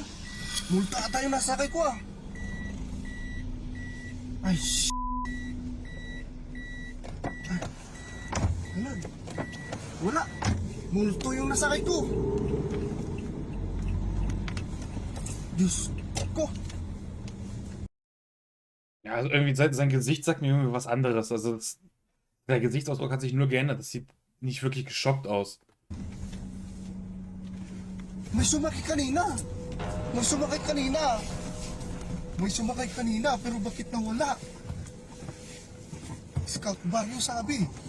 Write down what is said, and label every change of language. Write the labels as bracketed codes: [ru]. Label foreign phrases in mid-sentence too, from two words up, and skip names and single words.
[tl] Multa ata yung nasakay ko ah. Ay, Wala. Wala. Multo yung nasakay ko. Diyos ko. [de] Ja, also irgendwie sein Gesicht sagt mir irgendwie was anderes. Also der Gesichtsausdruck hat sich nur geändert. Das sieht nicht wirklich geschockt aus. [tl] May sumakay kanina. May sumakay kanina. May sumakay kanina pero bakit nawala? Scout Barrio sabi.